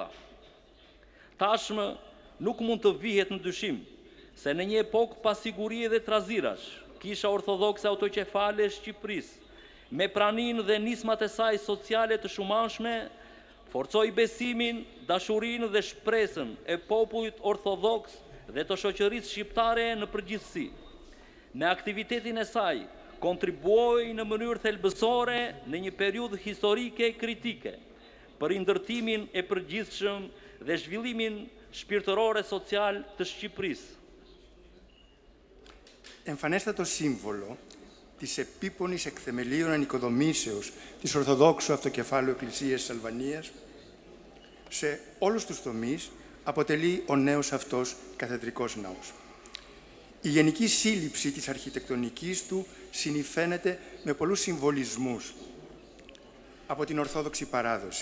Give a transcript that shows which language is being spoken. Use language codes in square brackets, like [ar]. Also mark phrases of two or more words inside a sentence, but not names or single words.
[sq] Tashmë nuk mund të vihet në dyshim se në një epokë pa siguri dhe trazirash, Kisha Ortodokse Autokefale e Shqipërisë, me praninë dhe nismat e saj sociale të shumanshme, forcoi besimin, dashurinë dhe shpresën e popullit ortodoks dhe të shoqërisë shqiptare në përgjithësi. Me aktivitetin e saj, kontribuoi në mënyrë thelbësore në një periudhë historike kritike për ndërtimin e përgjithshëm dhe zhvillimin shpirtëror e social të Shqipërisë. [el] Εμφανέστατο σύμβολο της επίπονης εκθεμελίων ανοικοδομήσεως της Ορθοδόξου Αυτοκεφάλου Εκκλησίας της Αλβανίας σε όλους τους τομείς αποτελεί ο νέος αυτός καθεδρικός ναός. Η γενική σύλληψη της αρχιτεκτονικής του συνυφαίνεται με πολλούς συμβολισμούς από την Ορθόδοξη παράδοση.